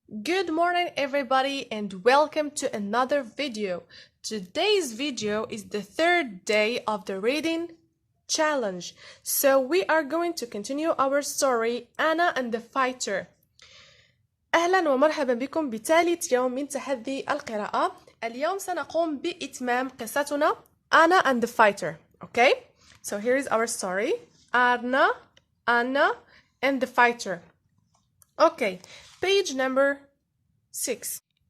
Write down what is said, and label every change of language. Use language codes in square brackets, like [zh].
[en] Good morning everybody and welcome to another video. Today's video is the third day of the reading challenge. So we are going to continue our story Anna and the Fighter. [ar] أهلا ومرحبا بكم بثالث يوم من تحدي القراءة. اليوم سنقوم بإتمام قصتنا Anna and the Fighter. [en] Okay? So here is our story. Anna and the Fighter. Okay, page number 6.